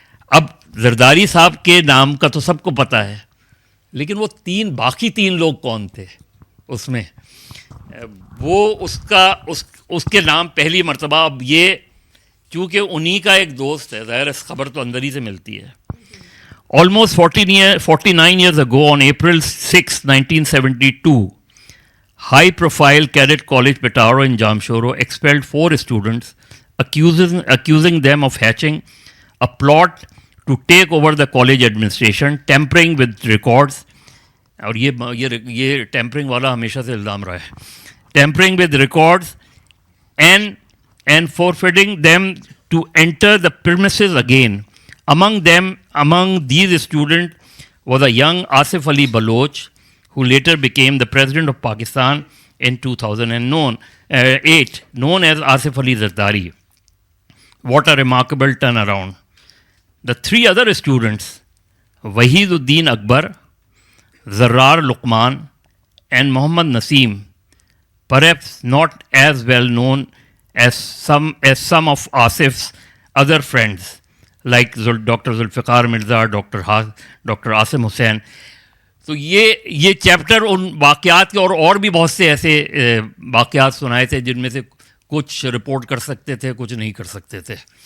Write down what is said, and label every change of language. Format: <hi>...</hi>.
<ur>اب زرداری صاحب کے نام کا تو سب کو پتہ ہے, لیکن وہ باقی 3 لوگ کون تھے اس میں, وہ اس کے نام پہلی مرتبہ. اب یہ چونکہ انہی کا ایک دوست ہے, ظاہر اس خبر تو اندر ہی سے ملتی ہے.</ur> <en>Almost 49 years ago, on April 6, 1972, high-profile Cadet College Petaro in Jamshoro expelled 4 students, accusing them of hatching a plot to take over the college administration, tampering with records.</en> <ur>اور یہ ٹیمپرنگ والا ہمیشہ سے الزام رہا ہے.</ur> <en>Tampering with records and forbidding them to enter the premises again. Among these students was a young Asif Ali Baloch, who later became the President of Pakistan in 2008, known as Asif Ali Zardari. What a remarkable turnaround. The 3 other students, Wahiduddin Akbar, Zarrar Luqman, and Muhammad Naseem, perhaps not as well known as some of Asif's other friends, like Dr. Zulfiqar Mirza, Dr. Asim Hussain.</en> <ur>تو یہ chapter in واقعات کے اور بھی بہت سے ایسے واقعات سنائے تھے جن میں سے کچھ رپورٹ کر سکتے تھے, کچھ نہیں کر سکتے تھے.</ur>